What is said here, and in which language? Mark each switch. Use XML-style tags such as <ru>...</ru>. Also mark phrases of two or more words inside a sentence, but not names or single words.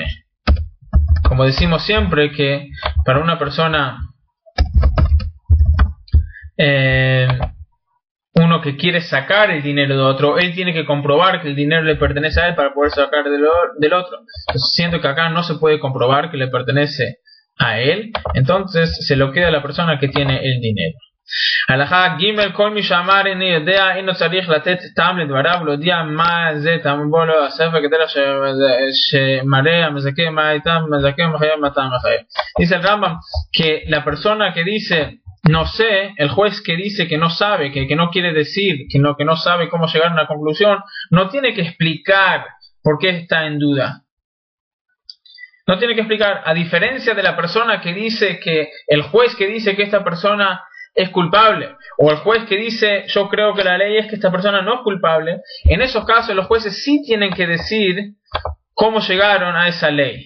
<es>Como decimos siempre que para una persona, uno que quiere sacar el dinero de otro, él tiene que comprobar que el dinero le pertenece a él para poder sacar del otro. Entonces siento que acá no se puede comprobar que le pertenece a él, entonces se lo queda a la persona que tiene el dinero.</es> <he>הלכה ג' כל מי שאמר איני יודע אינו צריך לתת טעם לדבריו ולהודיע מה זה טעם בו לו הספר כדרך שמראה המזכה מה הייתה מזכה ומחייב מה טעם מחייב.</he> <es>Dice el Rambam que la persona que dice no sé, el juez que dice que no sabe, que no quiere decir, que no sabe cómo llegar a una conclusión, no tiene que explicar por qué está en duda. No tiene que explicar, a diferencia de la persona que dice que, el juez que dice que esta persona es culpable, o el juez que dice yo creo que la ley es que esta persona no es culpable, en esos casos los jueces sí tienen que decir cómo llegaron a esa ley.</es>